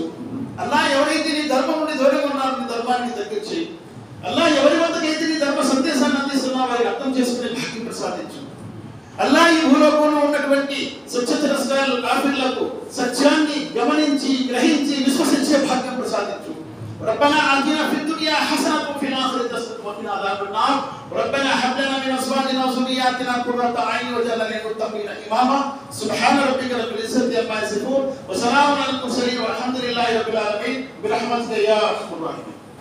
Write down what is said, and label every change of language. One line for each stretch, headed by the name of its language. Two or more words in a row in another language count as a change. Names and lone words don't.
Telugu: అల్లాహ్ ఎవరైతే నీ ధర్మం నుండి దూరంగా ఉన్నారో నీ ధర్మాన్ని దగ్గర చేయి. అల్లాహ్ ఎవరి వద్దకైతే నీ ధర్మ సందేశాన్ని అందిస్తున్నా వారికి అర్థం చేసుకునే భాగ్యం ప్రసాదించు. అల్లాహ్ ఈ భూలోకంలో ఉన్నటువంటి స్వచ్ఛతరస్కారులు కాఫీర్లకు సత్యాన్ని గమనించి, గ్రహించి, విశ్వసించే భాగ్యం ప్రసాదించు.
Arabic: ربنا آتنا في الدنيا حسنة وفي الآخرة حسنة وقنا عذاب النار ربنا هب لنا من أزواجنا وذرياتنا قرة أعين واجعلنا للمتقين إماما سبحان ربك رب العزة عما يصفون وسلام على المرسلين والحمد لله رب العالمين برحمتك يا أرحم الراحمين.